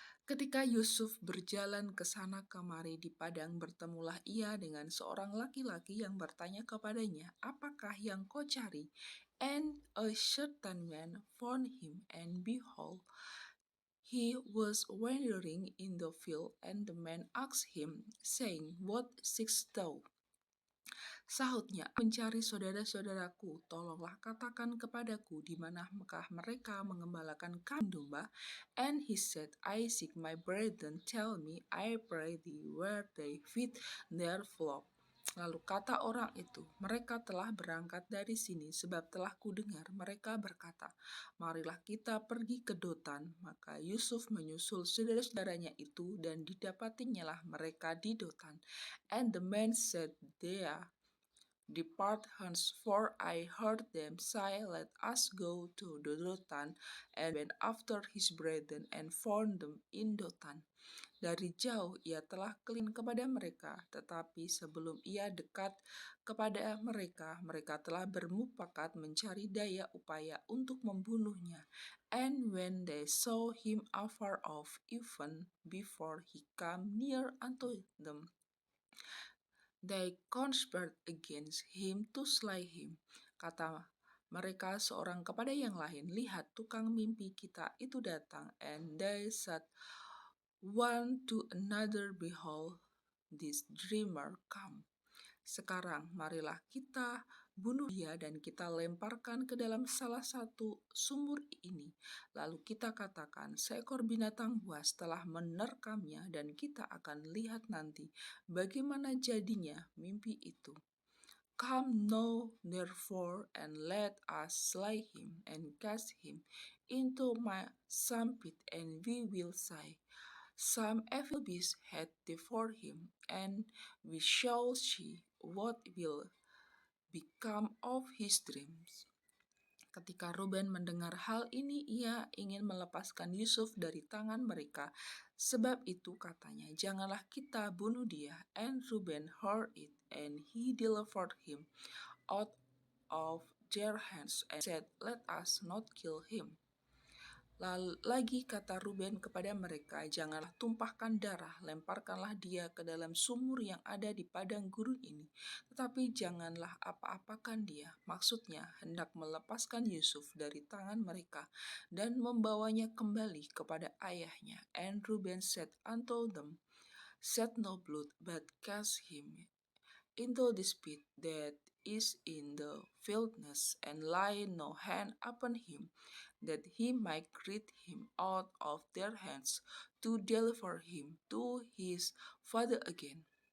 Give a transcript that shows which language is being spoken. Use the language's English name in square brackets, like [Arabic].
[Indonesian] Ketika Yusuf berjalan ke sana kemari di padang, bertemulah ia dengan seorang laki-laki yang bertanya kepadanya, apakah yang kau cari? [English] And a certain man found him, and behold, he was wandering in the field, and the man asked him, saying, what seekest thou? [Indonesian] Sahutnya, mencari saudara-saudaraku, tolonglah katakan kepadaku di manakah mereka mengembalakan kambing domba. [English] And he said, I seek my brethren, tell me, I pray thee, where they feed their flock. [Indonesian] Lalu kata orang itu, mereka telah berangkat dari sini, sebab telah kudengar mereka berkata, marilah kita pergi ke Dotan. Maka Yusuf menyusul saudara-saudaranya itu, dan didapatinya mereka di Dotan. [English] And the man said, there, depart hence, for I heard them say, let us go to the Dotan, and went after his brethren, and found them in Dotan. [Indonesian] Dari jauh ia telah kelin kepada mereka, tetapi sebelum ia dekat kepada mereka, mereka telah bermufakat mencari daya upaya untuk membunuhnya. [English] And when they saw him afar off, even before he came near unto them, they conspired against him to slay him. [Indonesian] Kata mereka seorang kepada yang lain, lihat tukang mimpi kita itu datang. [English] And they said one to another, behold, this dreamer come. [Indonesian] Sekarang marilah kita bunuh dia dan kita lemparkan ke dalam salah satu sumur ini. Lalu kita katakan, seekor binatang buas telah menerkamnya, dan kita akan lihat nanti bagaimana jadinya mimpi itu. [English] Come now, therefore, and let us slay him and cast him into some pit, and we will say, some evil beast hath devoured him, and we shall see what will become of his dreams. [Indonesian] Ketika Ruben mendengar hal ini, ia ingin melepaskan Yusuf dari tangan mereka. Sebab itu katanya, janganlah kita bunuh dia. [English] And Ruben heard it, and he delivered him out of their hands, and said, let us not kill him. [Indonesian] Lagi kata Ruben kepada mereka, janganlah tumpahkan darah, lemparkanlah dia ke dalam sumur yang ada di padang gurun ini, tetapi janganlah apa-apakan dia. Maksudnya hendak melepaskan Yusuf dari tangan mereka dan membawanya kembali kepada ayahnya. [English] And Ruben said unto them, shed no blood, but cast him into this pit that is in the wilderness, and lay no hand upon him, that he might rid him out of their hands, to deliver him to his father again.